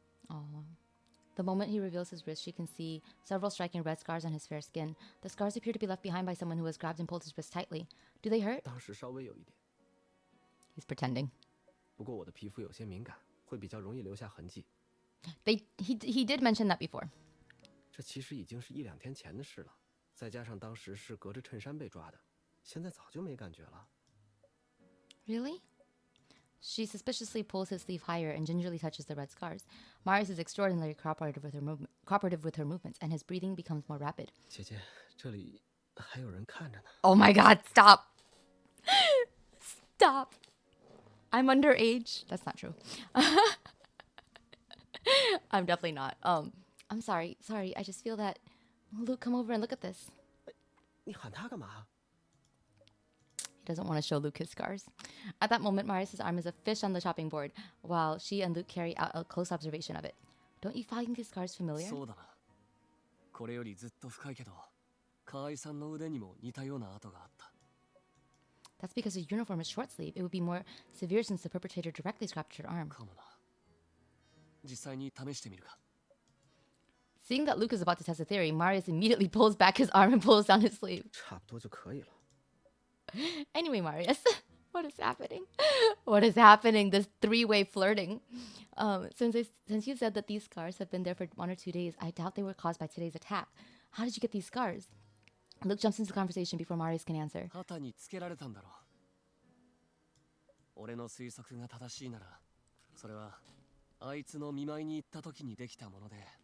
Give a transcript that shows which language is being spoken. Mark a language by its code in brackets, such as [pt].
[en] Oh. The moment he reveals his wrist, she can see several striking red scars on his fair skin. The scars appear to be left behind by someone who has grabbed and pulled his wrist tightly. Do they hurt? [zh] 当时稍微有一点。 [en] He's pretending. [zh] 不过我的皮肤有些敏感，会比较容易留下痕迹。 [en] He did mention that before. [zh] 这其实已经是一两天前的事了，再加上当时是隔着衬衫被抓的，现在早就没感觉了。 [en] Really? She suspiciously pulls his sleeve higher and gingerly touches the red scars. Marius is extraordinarily cooperative with her movements, and his breathing becomes more rapid. [zh] 姐姐，这里还有人看着呢。 [en] Oh my god, stop! Stop! I'm underage. That's not true. I'm definitely not. I'm sorry. I just feel that... Luke, come over and look at this. [zh] 你喊他干嘛？ [en] He doesn't want to show Luke his scars. At that moment, Marius' arm is a fish on the chopping board, while she and Luke carry out a close observation of it. Don't you find these scars familiar? [ja] そうだな。これよりずっと深いけど、河合さんの腕にも似たような跡があった。 [en] That's because her uniform is short sleeve. It would be more severe since the perpetrator directly scratched her arm. [ja] かもな。実際に試してみるか。 [en] Seeing that Luke is about to test a theory, Marius immediately pulls back his arm and pulls down his sleeve. [zh] 差不多就可以了。 [en] Anyway, Marius, what is happening? What is happening? This three-way flirting. Since you said that these scars have been there for 1 or 2 days, I doubt they were caused by today's attack. How did you get these scars? Luke jumps into the conversation before Marius can answer. [ja] 肩につけられたんだろう。俺の推測が正しいなら、それはあいつの見舞いに行った時にできたもので。